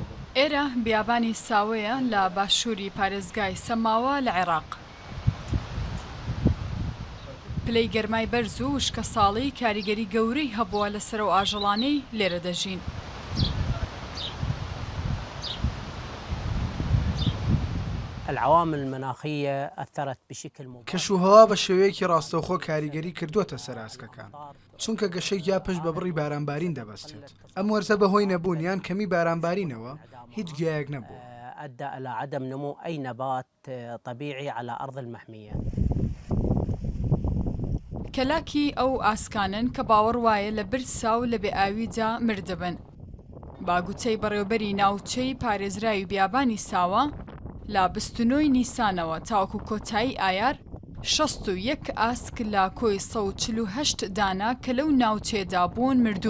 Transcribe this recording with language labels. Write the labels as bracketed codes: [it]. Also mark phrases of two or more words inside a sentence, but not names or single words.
[ckb] ئێرە بیابانی ساوەیە لە باشووری پارێزگای سەماوە لە عێراق. پلەی گەرمای بەرز و وشکە ساڵی کاریگەری گەورەی هەبووە لەسەر و ئاژەڵانەی لێرە دەژین. [ar] العوامل المناخية أثرت بشكل مباشر. [ckb] کەشوهەوا بە شێوەیەکی ڕاستەوخۆ کاریگەری کردوتە سەر ئاسکەکان، چونکە گەشەی یا پشت بە بڕی بارانبارین دەبەستێت. ئەم وەرزە بەهۆی نەبوونیان کەمی بارانبارینەوە هیچ گوێیەک نەبوو. [ar] أدى إلى عدم نمو أي نبات طبيعي على أرض المحمية. [ckb] کەلاکی ئەو ئاسکانن کە باوەڕ وایە لە برسا و لە بێئاویدا مردەبن. باگوتەی بەڕێوەبەری ناوچەی پارێزراوی بیابانی ساوە لە 29 نیسانەوە تاوەکو کۆتایی ئایار 61 ئاسک لە کۆی 148 دانا کە لەو ناوچێدا بوون مردوون.